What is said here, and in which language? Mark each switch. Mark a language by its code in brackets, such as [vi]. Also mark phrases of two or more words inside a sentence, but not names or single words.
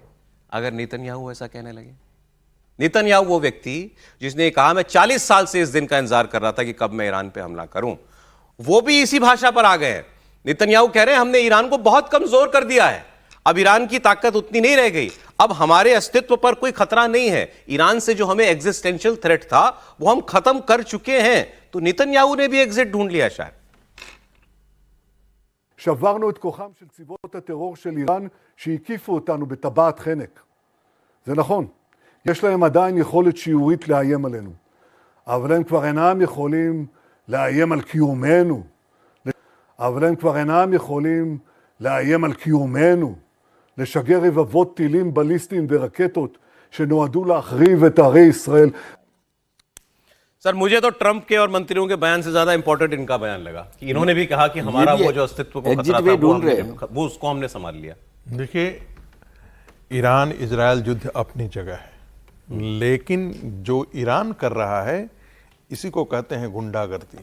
[hi] अगर नेतन्याहू ऐसा कहने लगे, नेतन्याहू वो व्यक्ति जिसने कहा मैं 40 साल से इस दिन का इंतजार कर रहा था कि कब मैं ईरान पे हमला करूं, वो भी इसी भाषा पर आ गए हैं। नेतन्याहू कह रहे हैं हमने ईरान को बहुत कमजोर कर दिया है, अब ईरान की ताकत उतनी नहीं रह गई, अब हमारे अस्तित्व पर कोई खतरा नहीं है, ईरान से जो हमें [en] existential threat [hi] था वो हम खत्म कर चुके हैं। तो नेतन्याहू ने भी एग्जिट ढूंढ लिया शायद। [he] שברנו את כוחם של צבאות הטרור של איראן שהקיפו אותנו בטבעת חנק. זה נכון, יש להם עדיין יכולת שיורית לאיים עלינו, אבל הם כבר אינם יכולים לאיים על קיומנו. אבל הם כבר אינם יכולים לאיים על קיומנו, לשגר רבבות טילים בליסטיים ורקטות שנועדו להחריב את ערי ישראל. [hi] सर मुझे तो ट्रंप के और मंत्रियों के बयान से ज्यादा इंपॉर्टेंट इनका बयान लगा कि इन्होंने भी कहा कि हमारा वो जो अस्तित्व को खतरा था वो उसको हमने संभाल लिया। देखिए, ईरान इजराइल युद्ध अपनी जगह है, लेकिन जो ईरान कर रहा है इसी को कहते हैं गुंडागर्दी।